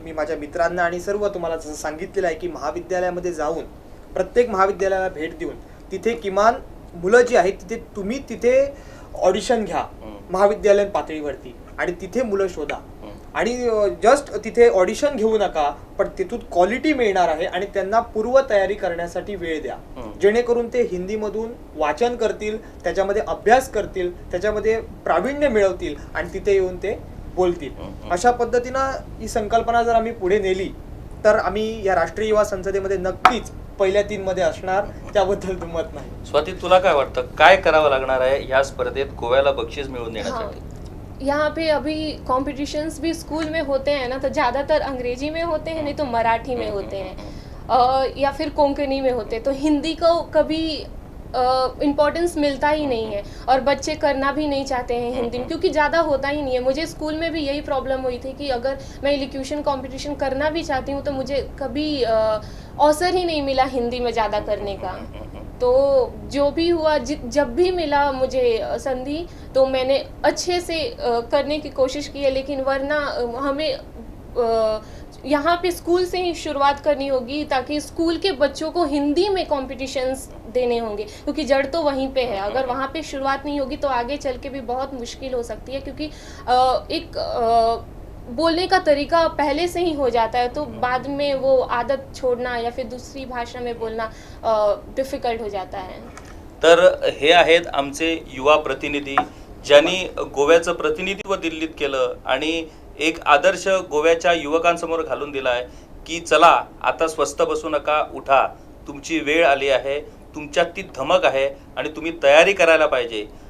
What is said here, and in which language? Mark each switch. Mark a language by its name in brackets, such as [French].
[Marathi] मी माझ्या मित्रांना आणि सर्व तुम्हाला जसं सांगितलेलं आहे की महाविद्यालयामध्ये जाऊन प्रत्येक महाविद्यालयाला भेट देऊन तिथे किमान मुलं जी आहेत तिथे ऑडिशन घ्या महाविद्यालयीन पातळीवरती आणि तिथे मुलं शोधा आणि जस्ट तिथे ऑडिशन घेऊ नका, पण तिथून क्वालिटी मिळणार आहे आणि त्यांना पूर्व तयारी करण्यासाठी वेळ द्या, जेणेकरून ते हिंदीमधून वाचन करतील, त्याच्यामध्ये अभ्यास करतील, त्याच्यामध्ये प्रावीण्य मिळवतील आणि तिथे येऊन ते बोलतील. अशा पद्धतीनं ही संकल्पना जर आम्ही पुढे नेली तर आम्ही या राष्ट्रीय युवा संसदेमध्ये नक्कीच पहिल्या 3 मध्ये असणार, त्याबद्दल दुमत नाही. स्वाती, तुला काय वाटतं, काय करावं लागणार आहे या स्पर्धेत गोव्याला बक्षीस मिळवून देण्यासाठी? [Hindi] यहाँ पे अभी कॉम्पिटिशन्स भी स्कूल में होते हैं ना, तो ज़्यादातर अंग्रेजी में होते हैं, नहीं तो मराठी में होते हैं या फिर कोंकणी में होते हैं. तो हिंदी को कभी इम्पोर्टेंस मिलता ही नहीं है और बच्चे करना भी नहीं चाहते हैं हिंदी में, क्योंकि ज़्यादा होता ही नहीं है. मुझे स्कूल में भी यही प्रॉब्लम हुई थी कि अगर मैं इलोक्यूशन कंपटीशन करना भी चाहती हूँ तो मुझे कभी अवसर ही नहीं मिला हिंदी में ज़्यादा करने का. तो जो भी हुआ, जब भी मिला मुझे संधि, तो मैंने अच्छे से करने की कोशिश की है. लेकिन वरना हमें यहाँ पे स्कूल से ही शुरुआत करनी होगी, ताकि स्कूल के बच्चों को हिंदी में कॉम्पिटिशन्स देने होंगे, क्योंकि जड़ तो वहीं पे है. अगर वहाँ पे शुरुआत नहीं होगी तो आगे चल के भी बहुत मुश्किल हो सकती है, क्योंकि एक बोलने का तरीका पहले से ही हो जाता है, तो बाद में वो आदत छोड़ना या फिर दूसरी भाषा में बोलना डिफ़िकल्ट हो जाता है. [Marathi] तर हे आहेत आमचे युवा प्रतिनिधी, ज्यांनी गोव्याचं प्रतिनिधित्व दिल्लीत केलं आणि एक आदर्श गोव्याच्या युवकांसमोर घालून दिला आहे की चला आता स्वस्थ बसू नका, उठा, तुमची वेळ आली आहे, तुमच्यात ती धमक आहे आणि तुम्ही तयारी करायला पाहिजे.